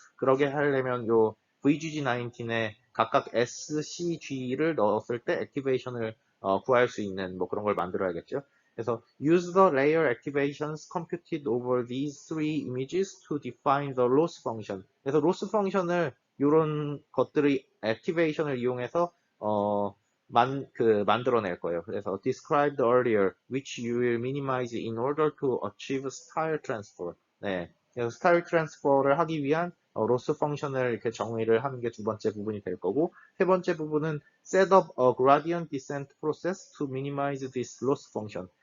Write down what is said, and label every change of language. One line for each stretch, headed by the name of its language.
Korean: 그러게 하려면 요 VGG19에 각각 SCG를 넣었을 때 액티베이션을 구할 수 있는 뭐 그런 걸 만들어야겠죠. 그래서
English: use the layer activations computed over these three images to define the loss function.
Korean: 그래서 loss function을 이런 것들의 액티베이션을 이용해서 만들어낼 거예요. 그래서
English: described earlier, which you will minimize in order to achieve style transfer. 네.
Korean: 그래서 스타일 트랜스퍼를 하기 위한 로스 펑션을 이렇게 정의를 하는 게 두 번째 부분이 될 거고, 세 번째 부분은
English: set up a gradient descent process to minimize this loss function.